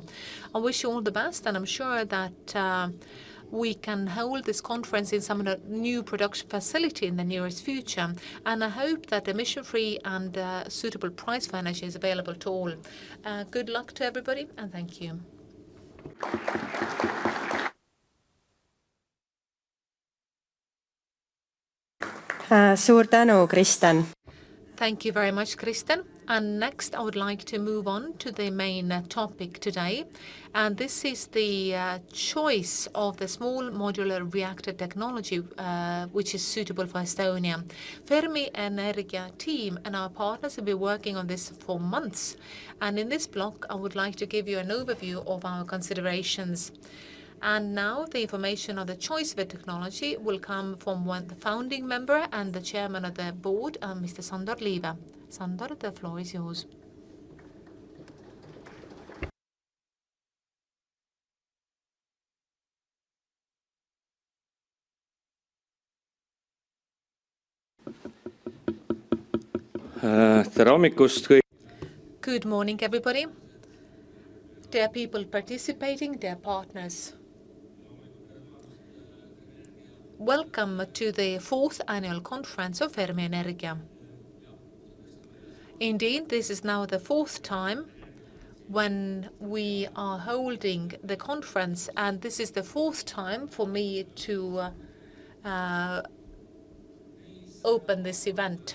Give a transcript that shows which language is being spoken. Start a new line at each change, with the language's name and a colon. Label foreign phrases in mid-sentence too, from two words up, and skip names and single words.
English: I wish you all the best, and I'm sure that we can hold this conference in some new production facility in the nearest future. And I hope that emission-free and suitable price for energy is available to all. Good luck to everybody, and thank you.
Estonian: Suur tänu, Kristen.
English: Thank you very much, Kristen. And next, I would like to move on to the main topic today. And this is the choice of the small modular reactor technology, which is suitable for Estonia. Fermi Energia team and our partners have been working on this for months. And in this block, I would like to give you an overview of our considerations. And now the information on the choice of the technology will come from the founding member and the chairman of the board, Mr. Sandor Liive. Sandor, the floor is yours.
Estonian: Tere hommikust kõik.
English: Good morning, everybody. Dear people participating, dear partners. Welcome to the 4th annual conference of Fermi Energia. Indeed, this is now the 4th time when we are holding the conference, and this is the 4th time for me to open this event.